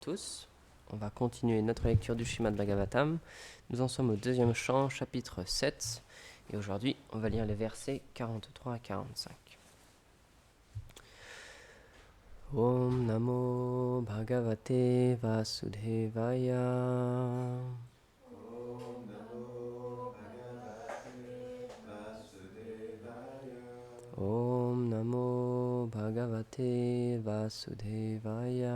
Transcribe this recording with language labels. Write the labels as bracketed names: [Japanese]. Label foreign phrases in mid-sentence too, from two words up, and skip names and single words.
[French] Tous, on va continuer notre lecture du Srimad Bhagavatam. Nous en sommes au deuxième chant, chapitre 7, et aujourd'hui on va lire les versets 43 à 45. [Sanskrit] ॐ नमो भगवते वासुदेवाय. ॐ नमो भगवते वासुदेवाय. ॐ नमो भगवते वासुदेवाय.